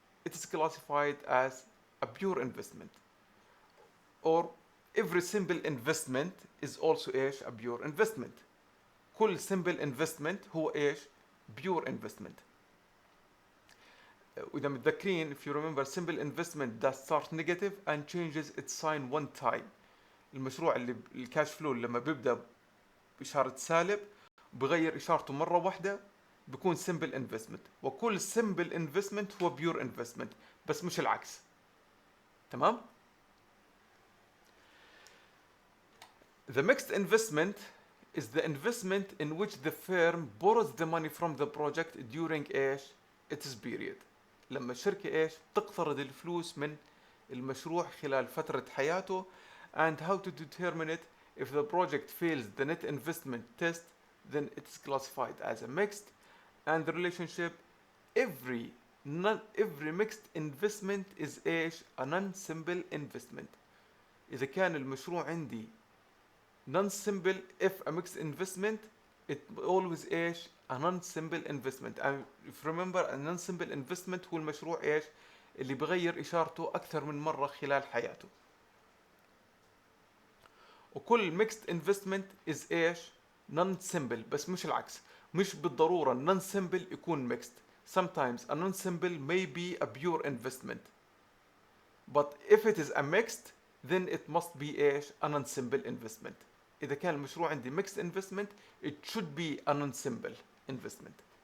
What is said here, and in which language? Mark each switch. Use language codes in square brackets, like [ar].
[en] It is classified as a pure investment. Or every simple investment is also a pure investment. [ar] كل simple investment هو pure investment. وإذا متذكرين, [en] if you remember, simple investment that starts negative and changes its sign one time. [ar] المشروع اللي الكاش فلو لما بيبدأ بإشارة سالب بغير إشارته مرة واحدة بيكون simple investment. وكل simple investment هو pure investment، بس مش العكس. تمام؟ [en] The mixed investment is the investment in which the firm borrows the money from the project during its period. [ar] لما الشركة تقترض الفلوس من المشروع خلال فترة حياته. [en] And how to determine it? If the project fails the net investment test, then it is classified as a mixed. And the relationship, every mixed investment is a non-simple investment. [ar] إذا كان المشروع عندي [en] non-simple, if a mixed investment, it always a non-simple investment. And if you remember, [ar] a non-simple investment هو المشروع اللي بغير إشارته أكثر من مرة خلال حياته. وكل [en] mixed investment is non-simple، [ar] بس مش العكس. مش بالضرورة non-simple يكون mixed. [en] Sometimes a non-simple may be a pure investment. But if it is a mixed, then it must be a non-simple investment. [ar] إذا كان المشروع عندي [en] mixed investment, it should be a non-simple investment.